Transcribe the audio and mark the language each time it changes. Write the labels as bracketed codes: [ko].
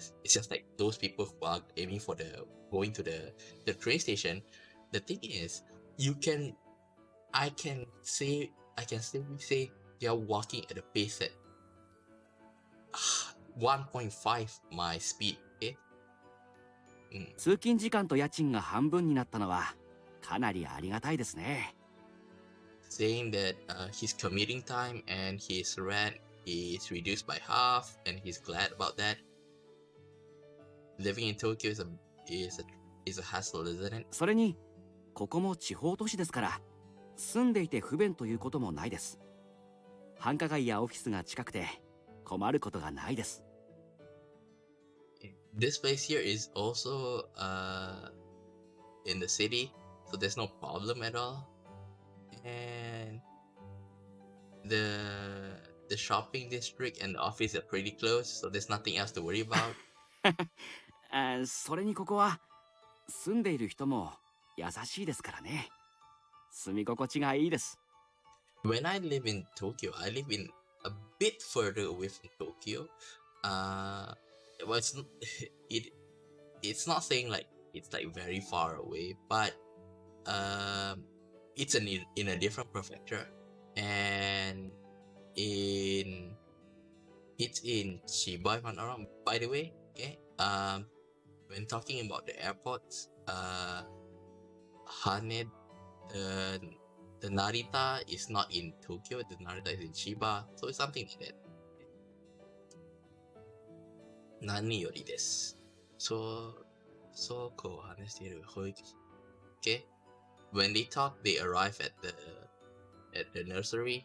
[en] It's just like those people who are aiming for going to the train station. The thing is, I can safely say you're walking at a pace at 1.5 my speed. Okay. [ja] 通勤時間と家賃が半分になったのはかなりありがたいですね。 [en] Saying that his commuting time and his rent is reduced by half, and he's glad about that. Living in Tokyo is a hassle, isn't it? [ja] それにここも地方都市ですから住んでいて不便ということもないです。繁華街やオフィスが近くて困ることがないです。 [en] This place here is also in the city, so there's no problem at all. And the shopping district and the office are pretty close, so there's nothing else to worry about. [ja] それにここは住んでいる人も優しいですからね。住み心地がいいです。 [en] When I live in Tokyo, I live in a bit further away from Tokyo. Well, it's not saying like it's like very far away, but it's in a different prefecture, and it's in Chiba, if I'm not wrong. By the way, okay. When talking about the airports, Haneda, the Narita is not in Tokyo. The Narita is in Chiba, so it's something like that. [ja] 何よりです。そうこう話している保育士。 [en] Okay? When they talk, they arrive at the nursery.